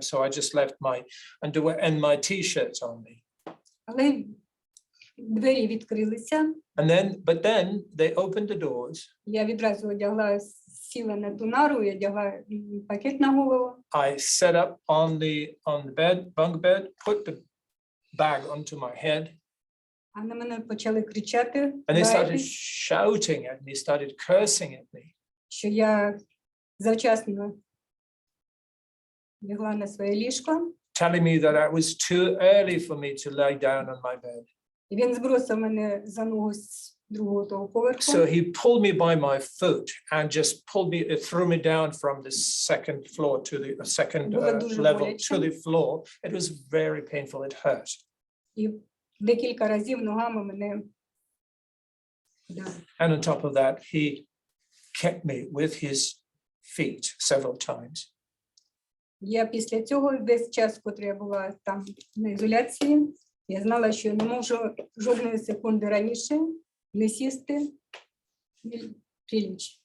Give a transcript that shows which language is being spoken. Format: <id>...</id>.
<en>So I just left my underwear and my t-shirts on me.</en> <uk>Але двері відкрилися.</uk> <en>But then they opened the doors.</en> <uk>Я відразу одягла, сіла на ту нару і одягла пакет на голову.</uk> <en>I set up on the bunk bed, put the bag onto my head.</en> <uk>А на мене почали кричати,</uk> <en>And they started shouting at me, started cursing at me.</en> <uk>що я завчасно лягла на своє ліжко.</uk> <en>Telling me that it was too early for me to lie down on my bed.</en> <uk>І він збросив мене за ногу з другого того поверху.</uk> <en>So he pulled me by my foot and just threw me down from the second floor to the second level to the floor. It was very painful. It hurt.</en> <uk>І декілька разів ногами мене.</uk> <en>And on top of that, he kept me with his feet several times.</en> <uk>Я після цього весь час, коли я була там на ізоляції, я знала, що не можу жодної секунди раніше не сісти, прилечь.</uk>